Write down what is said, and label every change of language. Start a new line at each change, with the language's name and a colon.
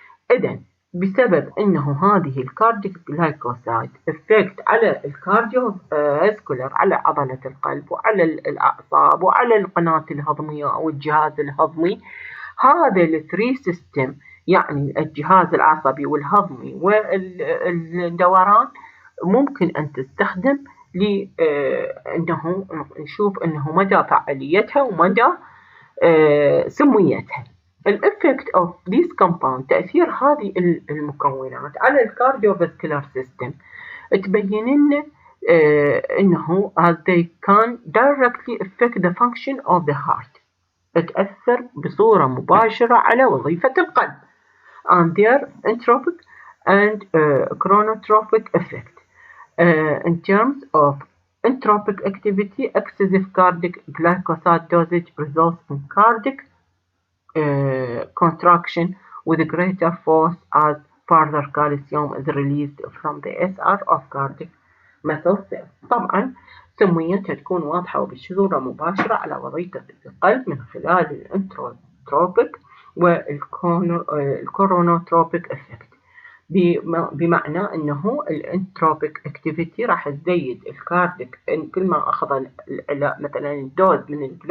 Arabic: إذن بسبب أنه هذه الكارديك جلايكوسايد افكت على الكارديو فاسكولار، على عضلة القلب وعلى الأعصاب وعلى القناة الهضمية أو الجهاز الهضمي، هذا الثري سيستم يعني الجهاز العصبي والهضمي والدوران ممكن أن تستخدم لأنه نشوف أنه مدى فعاليتها ومدى سميتها.
English: الإفكت of these compound،
Arabic: تأثير هذه المكونات على الكارديوفاسكولار سيستم تبين لنا أنه
English: as they can directly affect the function of the heart،
Arabic: تأثر بصورة مباشرة على وظيفة القلب
English: and their entropic and chronotropic effect. In terms of entropic activity, excessive cardiac glycoside dosage results in cardiac contraction with greater force as further calcium is released from the SR of cardiac muscle cells.
Arabic: طبعا سميتها تكون واضحة وبصورة مباشرة على وظيفة القلب من خلال الانتروبيك والكورونوتروبيك افكت، بمعنى انه الانتروبيك اكتيفيتي راح تزيد الكارديك، كل ما اخذ مثلا الدوز من